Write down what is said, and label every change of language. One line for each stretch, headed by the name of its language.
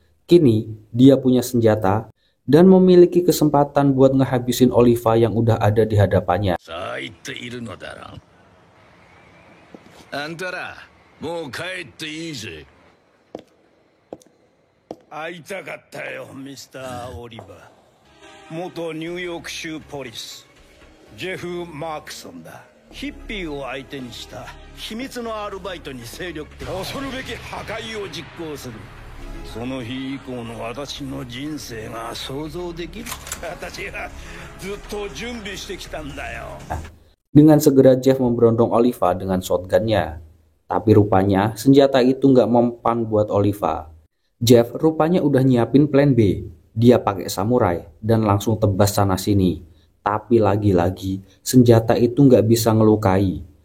Indonesian: Kini, dia punya senjata dan memiliki kesempatan buat ngehabisin Oliva yang udah ada di hadapannya.
Japanese: さあ言っているのだろう。あんたら、もう帰っていいぜ。会いたかったよ、ミスター・オリバー。元ニューヨーク州ポリスジェフ・マークソンだ。ヒッピーを相手にした秘密のアルバイトに精力的、恐るべき破壊を実行する。その日以降の私の人生が想像できる。私はずっと準備してきたんだよ。
Indonesian: Dengan segera Jeff memberondong Oliva dengan shotgunnya. Tapi rupanya senjata itu nggak mempan buat Oliva. Jeff rupanya udah nyiapin plan B. Dia pakai samurai dan langsung tebas sana sini. Tapi lagi-lagi senjata itu nggak bisa ngelukai.